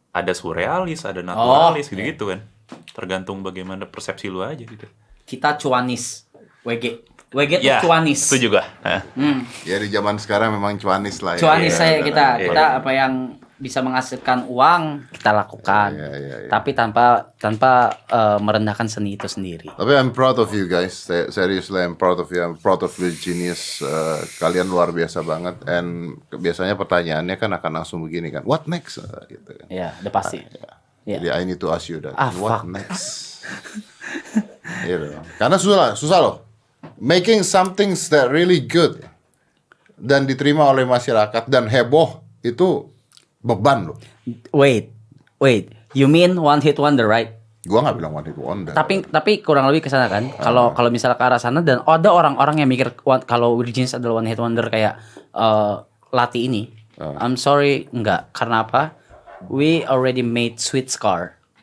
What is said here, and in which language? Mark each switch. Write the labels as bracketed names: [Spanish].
[Indonesian] Ada surrealis, ada naturalis, gitu-gitu kan. Tergantung bagaimana persepsi lu aja gitu. Kita cuanis. WG tuh Ya, cuanis. itu juga. Hah. Ya di zaman sekarang memang cuanis lah ya. Cuanis Ya, saya ya, kita ya. kita apa yang bisa menghasilkan uang kita lakukan. Ya. Tapi tanpa merendahkan seni itu sendiri. [English] Tapi I'm proud of you guys. Seriously, I'm proud of you. I'm proud of your genius. [Indonesian] Kalian luar biasa banget. And biasanya pertanyaannya kan akan langsung begini kan. [English] What next? [Indonesian] Gitu kan. Ya, udah pasti. Ya. [English] Jadi I need to ask you that. Ah, What fuck. [Indonesian] next? Gitu. Karena susah loh. [English] Making something that really good [Indonesian] dan diterima oleh masyarakat dan heboh itu beban loh. [English] Wait. You mean one hit wonder, right? [Indonesian] Gua nggak bilang one hit wonder. Tapi kurang lebih ke sana kan. Kalau misalnya ke arah sana dan ada orang-orang yang mikir kalau Weird Genius adalah one hit wonder kayak Lati ini. [English] I'm sorry, [Indonesian] enggak. Karena apa? [English] We already made Sweet Scar.